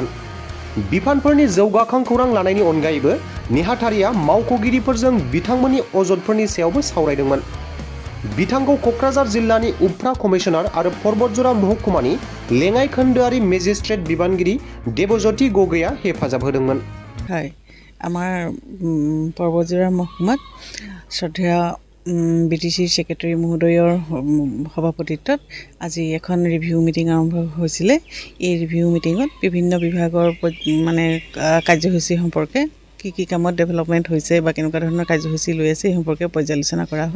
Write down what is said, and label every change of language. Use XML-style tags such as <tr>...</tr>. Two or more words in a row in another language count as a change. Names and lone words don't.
<brx>बिफानफोरनि जौगाखां खौरां लानायनि अनगायैबो नेहाथारिया मावख'गिरिफोरजों बिथांमोननि अजदफोरनि सायावबो सावरायदोंमोन। बिथांखौ क'क्राझार जिल्लानि उफ्रा कमिसनार आरो पर्बतजरा महकुमानि लेङाइ खोन्दोआरि मेजिस्ट्रेट बिबानगिरि देबज्योति गगैया हेफाजाब होदोंमोन।</brx> <as>আমাৰ पर्बतजरा महकुमाত শ্ৰদ্ধেয় বিটিচি সেক্ৰেটাৰী মহোদয়ৰ সভাপতিত্বত আজি এখন</as> <en>review meeting</en> <as>আৰম্ভ হৈছিলে। এই</as> <en>review meetingত</en> <as>বিভিন্ন বিভাগৰ মানে কাৰ্যসূচী সম্পৰ্কে কি কামত ডেভেলপমেণ্ট হৈছে বা কেনেকুৱা ধৰণৰ কাৰ্যসূচী লৈ আছে এই সম্পৰ্কে পৰ্যালোচনা কৰা হয়।</as>